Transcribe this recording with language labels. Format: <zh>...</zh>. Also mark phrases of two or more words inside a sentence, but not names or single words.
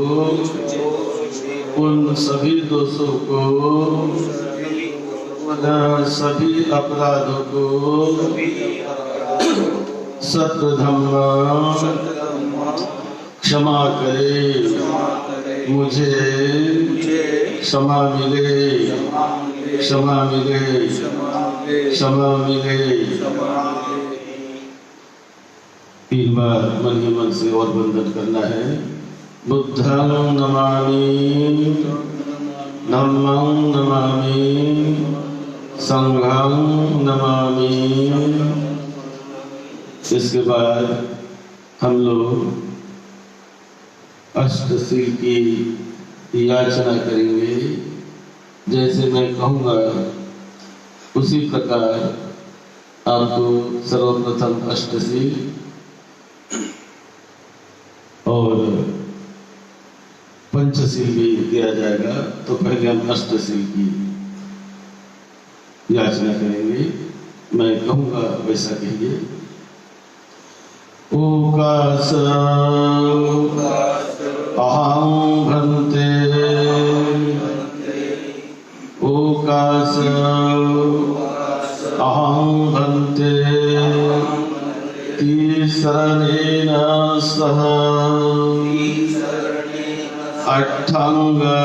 <hi>उन सभी दोषों को, सभी अपराधों को सद्धम्म क्षमा करे, मुझे क्षमा मिले, क्षमा मिले, क्षमा मिले। 3 बार मन ही मन से और वंदन करना है।</hi> <pi>बुद्धं नमामि, धम्मं नमामि, संघं नमामि।</pi> <hi>इसके बाद हम लोग अष्टशील की याचना करेंगे। जैसे मैं कहूँगा उसी प्रकार आपको सर्वप्रथम अष्टशील और पंचशील भी दिया जाएगा। तो पहले हम अष्टशील की याचना करेंगे। मैं कहूँगा वैसा कहिए।</hi> <pi>ओकास अहं भन्ते, ओकास अहं भन्ते, तीसरणेन सह अट्ठांग</pi>